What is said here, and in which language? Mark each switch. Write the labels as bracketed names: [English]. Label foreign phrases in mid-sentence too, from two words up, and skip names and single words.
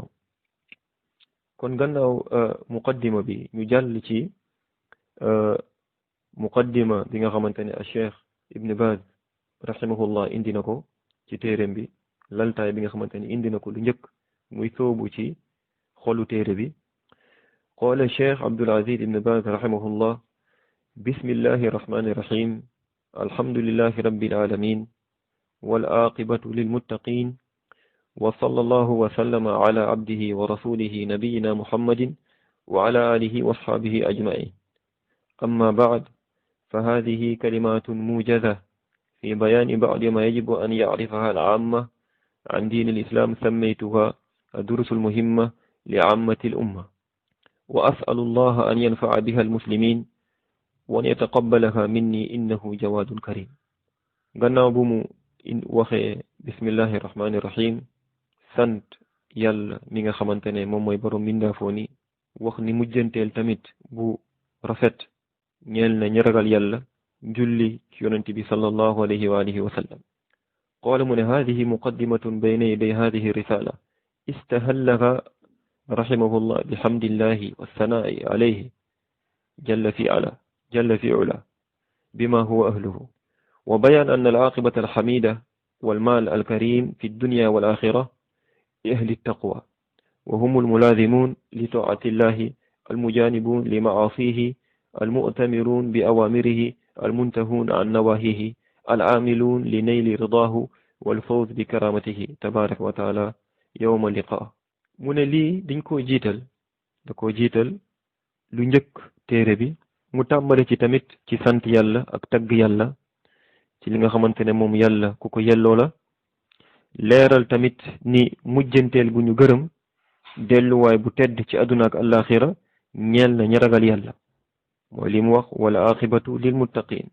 [Wolof] kon gannaaw muqaddima bi ñu jàll ci muqaddima bi nga xamante ne Cheikh Ibn Baz rahimahullah indi na ko ci téereem bi, laltaay bi nga xamante ne indi na ko lu njëkk muy soobu ci xolu téere bi. [Arabic] قال الشيخ عبد العزيز ابن باز رحمه الله بسم الله الرحمن الرحيم الحمد لله رب العالمين والعاقبة للمتقين وصلى الله وسلم على عبده ورسوله نبينا محمد وعلى آله وأصحابه أجمعين. أما بعد, فهذه كلمات موجزة في بيان بعض ما يجب أن يعرفها العامة عن دين الإسلام، سميتها الدروس المهمة لعامة الأمة، وأسأل الله أن ينفع بها المسلمين وأن يتقبلها مني إنه جواد كريم. [Wolof] gannaaw bu mu waxee [Arabic] بسم الله الرحمن الرحيم, [Wolof] sant yàlla mi nga xamante ne moom mooy borom mbindaafoo ni, wax ni mujjanteel tamit bu rafet ñeel na ñi ragal yàlla, julli ci yonent bi [Arabic] صلى الله عليه وآله وسلم. قال [Wolof] mu ne [Arabic] هذه مقدمة بين يدي هذه الرسالة استهلها رحمه الله بحمد الله والثناء عليه جل في علا بما هو أهله وبيان أن العاقبة الحميدة والمآل الكريم في الدنيا والآخرة لأهل التقوى وهم الملازمون لطاعة الله المجانبون لمعاصيه المؤتمرون بأوامره المنتهون عن نواهيه العاملون لنيل رضاه والفوز بكرامته تبارك وتعالى يوم اللقاء. [Wolof] mu ne lii dañ koo jiital, da koo jiital lu njëkk téere bi, mu tàmbale ci tamit ci sant yàlla ak tagg yàlla ci li nga xamante ne moom yàlla ku ko yelloo la, leeral tamit ni mujjanteel bu ñu gërëm, delluwaay bu tedd ci àdduna ak àllaaxira ñeel na ñi ragal yàlla, mooy li mu wax wala [Arabic] العاقبة للمتقين.